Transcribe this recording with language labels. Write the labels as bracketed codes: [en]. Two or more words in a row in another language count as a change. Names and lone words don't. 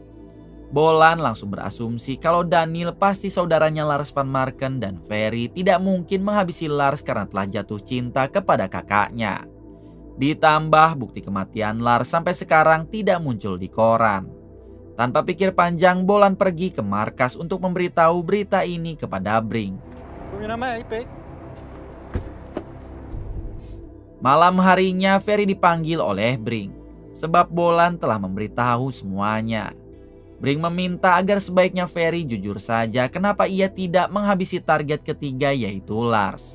[id] Bolan langsung berasumsi kalau Daniel pasti saudaranya Lars van Marken dan Ferry tidak mungkin menghabisi Lars karena telah jatuh cinta kepada kakaknya. Ditambah bukti kematian Lars sampai sekarang tidak muncul di koran. Tanpa pikir panjang, Bolan pergi ke markas untuk memberitahu berita ini kepada Brink. [nl] Kom je naar mij, Pik? [id] Malam harinya Ferry dipanggil oleh Brink, sebab Bolan telah memberitahu semuanya. Brink meminta agar sebaiknya Ferry jujur saja kenapa ia tidak menghabisi target ketiga yaitu Lars.